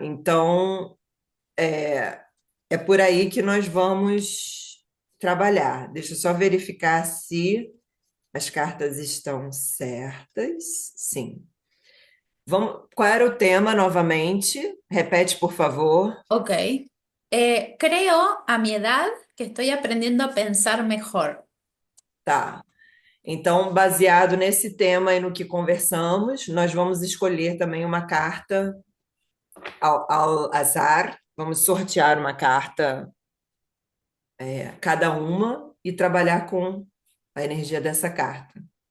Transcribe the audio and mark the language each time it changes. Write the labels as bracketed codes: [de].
[pt] Então, é por aí que nós vamos trabalhar. Deixa eu só verificar se as cartas estão certas. Sim. Vamos, qual era o tema novamente? Repete, por favor. Ok. [es] Creo a mi edad que estoy aprendiendo a pensar mejor. [pt] Tá. Então, baseado nesse tema e no que conversamos, nós vamos escolher também uma carta ao azar. Vamos sortear uma carta, cada uma, e trabalhar com a energia dessa carta.